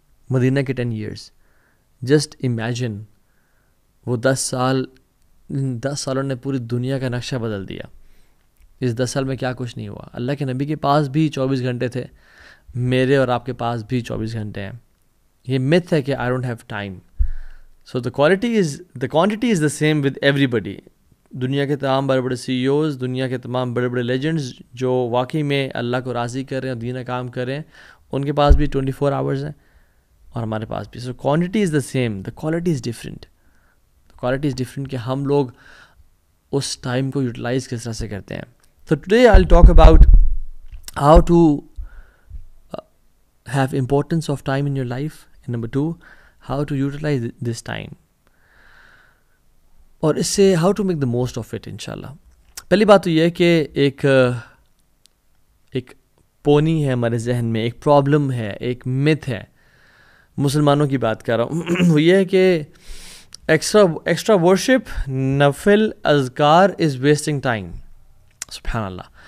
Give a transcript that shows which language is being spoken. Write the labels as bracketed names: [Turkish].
[Urdu] مدینہ کے 10 years, just imagine وہ 10 سالوں نے پوری دنیا کا نقشہ بدل دیا. اس 10 سال میں کیا کچھ نہیں ہوا. اللہ کے نبی کے پاس بھی 24 گھنٹے تھے، میرے اور آپ کے پاس بھی 24 گھنٹے ہیں. یہ myth ہے کہ [English] I don't have time. So the quantity is the same with everybody. [Urdu] دنیا کے تمام بڑے بڑے CEOs، دنیا کے تمام بڑے بڑے لیجنڈز جو واقعی میں اللہ کو راضی کر رہے ہیں اور دین کام کر رہے ہیں، ان کے پاس بھی 24 hours ہیں اور ہمارے پاس بھی. [English] So quantity is the same, the quality is different. Quality is different [Urdu] کہ ہم لوگ اس ٹائم کو یوٹیلائز کس طرح سے کرتے ہیں. [English] So today I'll talk about how to have importance of time in your life, and number 2, how to utilize this time, [Urdu] اور اس سے [English] how to make the most of it انشاءاللہ. [Urdu] پہلی بات تو یہ ہے کہ ایک پونی ہے ہمارے ذہن میں، ایک پرابلم ہے، ایک myth ہے، مسلمانوں کی بات کر رہا ہوں. وہ یہ ہے کہ ایکسٹرا ورشپ، نفل اذکار [English] Is wasting time. [Urdu] سبحان اللہ.